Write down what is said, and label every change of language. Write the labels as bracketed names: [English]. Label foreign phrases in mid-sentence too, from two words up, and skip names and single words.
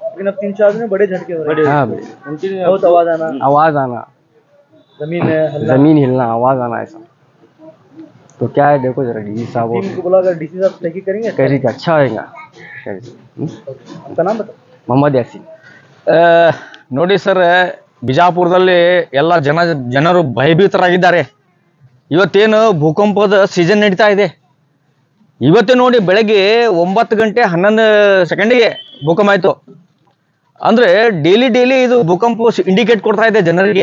[Hindi] लेकिन अब 3-4 दिन में बड़े झटके हो रहे हैं। हाँ भाई, बहुत आवाज आना, जमीन हिलना, आवाज़ आना ऐसा। तो क्या है, देखो जरा डीसी साहब को बुलाकर डीसी साहब तहकीक करेंगे, करेंगे, अच्छा होएगा। आपका नाम बता। मोहम्मद यासीन। [Kannada] ನೋಡಿ ಸರ್, ಬಿಜಾಪುರದಲ್ಲಿ ಎಲ್ಲ ಜನರು ಭಯಭೀತರಾಗಿದ್ದಾರೆ. ಇವತ್ತೇನು ಭೂಕಂಪದ ಸೀಸನ್ ನಡೀತಾ ಇದೆ. ಇವತ್ತೇ ನೋಡಿ ಬೆಳಗ್ಗೆ 9 ಗಂಟೆ 11 ಸೆಕೆಂಡಿಗೆ ಭೂಕಂಪ ಆಯಿತು. ಅಂದರೆ ಡೈಲಿ ಇದು ಭೂಕಂಪ ಇಂಡಿಕೇಟ್ ಕೊಡ್ತಾ ಇದೆ ಜನರಿಗೆ.